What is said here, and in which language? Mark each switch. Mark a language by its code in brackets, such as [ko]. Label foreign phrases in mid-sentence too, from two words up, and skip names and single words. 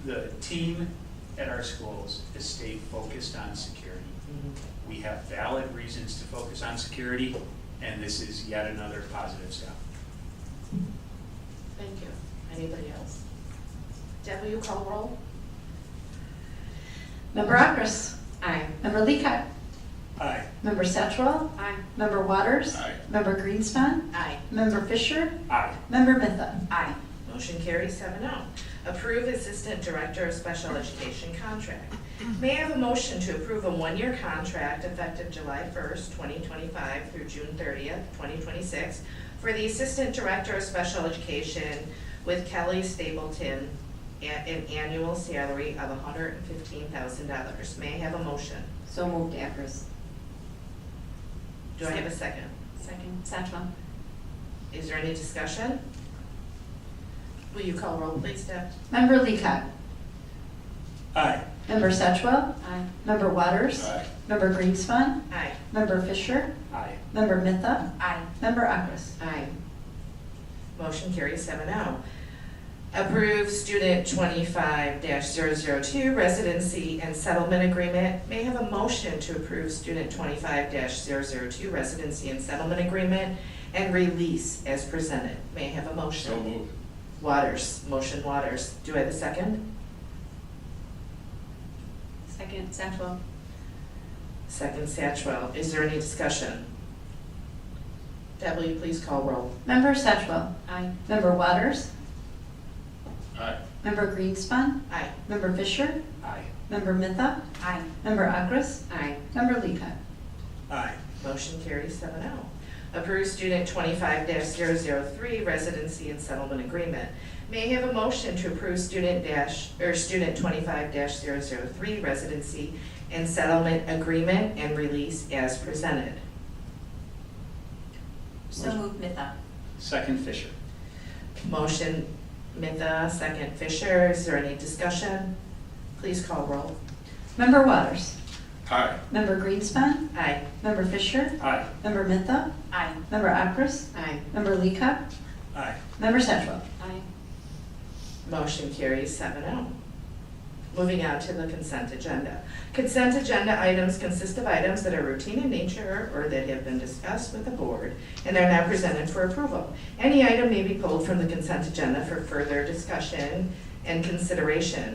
[en] the team at our schools has stayed focused on security. We have valid reasons to focus on security, and this is yet another positive step. Thank you. Anybody else? Deb, will you call roll? Member Akris? Aye. Member Leacock? Aye. Member Satchwell? Aye. Member Waters? Aye. Member Greenspan? Aye. Member Fisher? Aye. Member Mitha? Aye. Motion carries 7-0. Approve Assistant Director of Special Education contract. May I have a motion to approve a one-year contract effective July 1st, 2025 through June 30th, 2026 for the Assistant Director of Special Education with Kelly Stapleton at an annual salary of $115,000. May I have a motion? So moved, Akris. Do I have a second? Second, Satchwell. Is there any discussion? Will you call roll, please, Deb? Member Leacock? Aye. Member Satchwell? Aye. Member Waters? Aye. Member Greenspan? Aye. Member Fisher? Aye. Member Mitha? Aye. Member Akris? Aye. Motion carries 7-0. Approve Student 25-002 Residency and Settlement Agreement. May I have a motion to approve Student 25-002 Residency and Settlement Agreement and release as presented? May I have a motion? So moved. Waters, motion Waters. Do I have a second? Second, Satchwell. Second Satchwell. Is there any discussion? Deb, will you please call roll? Member Satchwell? Aye. Member Waters? Aye. Member Greenspan? Aye. Member Fisher? Aye. Member Mitha? Aye. Member Akris? Aye. Member Leacock? Aye. Motion carries 7-0. Approve Student 25-003 Residency and Settlement Agreement. May I have a motion to approve Student 25-003 Residency and Settlement Agreement and release as presented? So moved, Mitha. Second, Fisher. Motion Mitha, second Fisher. Is there any discussion? Please call roll. Member Waters? Aye. Member Greenspan? Aye. Member Fisher? Aye. Member Mitha? Aye. Member Akris? Aye. Member Leacock? Aye. Member Satchwell? Aye. Motion carries 7-0. Moving on to the consent agenda. Consent agenda items consist of items that are routine in nature or that have been discussed with the board and are now presented for approval. Any item may be pulled from the consent agenda for further discussion and consideration.